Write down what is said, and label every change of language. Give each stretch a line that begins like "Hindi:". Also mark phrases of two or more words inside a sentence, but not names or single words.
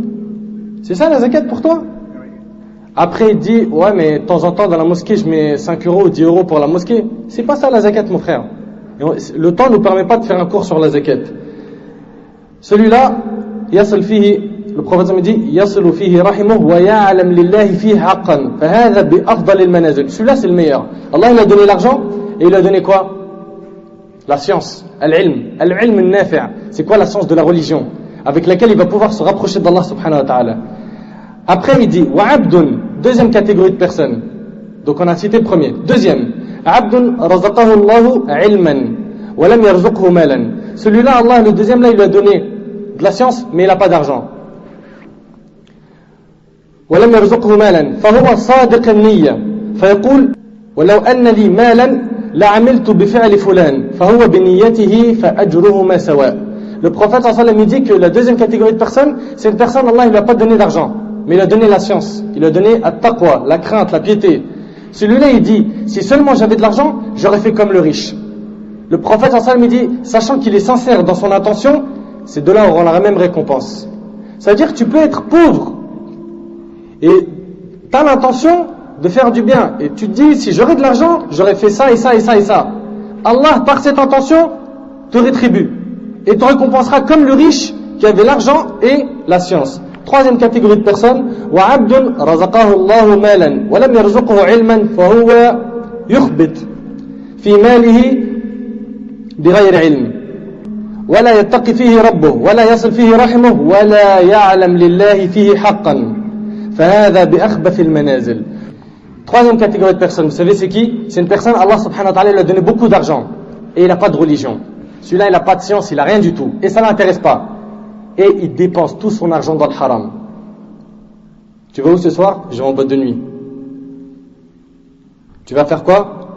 French: C'est ça la zakat pour toi? Après il dit: ouais, mais de temps en temps dans la mosquée je mets 5 euros ou 10 euros pour la mosquée. C'est pas ça la zakat, mon frère. Le temps ne nous permet pas de faire un cours sur la zakat. Celui-là,
Arabic: يصل فيه,
French: le prophète me dit:
Arabic: يصل فيه رحمه ويعلم لله فيه حقا. فهذا بأفضل المنازل.
French: Celui-là c'est le meilleur. Allah il a donné l'argent et il a donné quoi? La science,
Arabic: العلم النافع'.
French: C'est quoi la science de la religion avec laquelle il va pouvoir se rapprocher d'Allah
Arabic: سبحانه وتعالى.
French: Après il dit:
Arabic: وعبد,
French: deuxième catégorie de personnes. Donc on a cité le premier. Deuxième,
Arabic: عبد رزقه الله علما ولم يرزقه مالا.
French: Celui-là, Allah, le deuxième là, il lui a donné de la science mais il n'a pas d'argent.
Arabic: ولم يرزقه مالا فهو صادق النية فيقول ولو أن لي مالا لعملت بفعل فلان فهو بنيته فأجرهما سواء.
French: Le prophète
Arabic: صلى الله عليه وسلم
French: dit que la deuxième catégorie de personnes, c'est une personne, Allah il lui a pas donné d'argent, mais il a donné la science, il a donné at-taqwa, la crainte, la piété. Celui-là il dit: si seulement j'avais de l'argent, j'aurais fait comme le riche. Le prophète
Arabic: صلى الله عليه وسلم
French: dit, sachant qu'il est sincère dans son intention, ces deux-là auront la même récompense. C'est-à-dire que tu peux être pauvre et tu as l'intention de faire du bien, et tu te dis: si j'aurais de l'argent, j'aurais fait ça et ça et ça et ça. Allah, par cette intention, te rétribue et te récompensera comme le riche qui avait l'argent et la science. Troisième catégorie de personnes:
Arabic: وعبد رزقه الله مالا ولم يرزقه علما فهو يخبط في ماله بغير علم ولا يتقي فيه ربه ولا يصل فيه رحمه ولا يعلم لله فيه حقا فهذا بأخبث المنازل.
French: Troisième catégorie de personnes, vous savez c'est qui? C'est une personne, Allah
Arabic: سبحانه وتعالى
French: lui a donné beaucoup d'argent et il n'a pas de religion. Celui-là il n'a pas de science, il n'a rien du tout et ça ne l'intéresse pas. Et il dépense tout son argent dans le haram. Tu vas où ce soir? Je vais en boîte de nuit. Tu vas faire quoi?